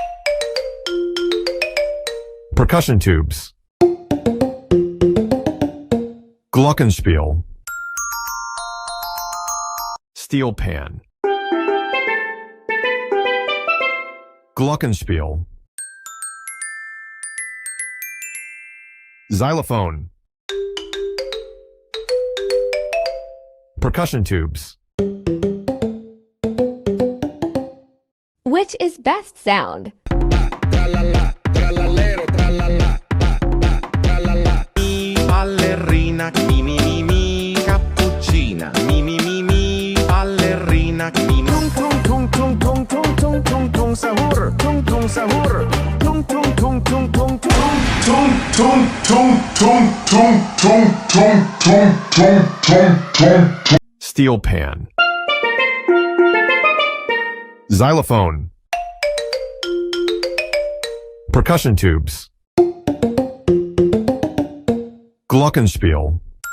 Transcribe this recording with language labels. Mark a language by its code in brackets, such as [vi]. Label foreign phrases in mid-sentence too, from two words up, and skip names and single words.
[en] percussion tubes, glockenspiel, steel pan, glockenspiel, xylophone, percussion tubes. Which is best sound? Ballerina, mi mi mi mi, cappuccina, mi mi mi mi, ballerina, mi mi. Tung tung tung tung tung tung tung tung sahur, tung tung sahur, tung tung tung tung tung tung tung tung tung tung tung tung tung tung tung. Steel pan, xylophone, percussion tubes, glockenspiel.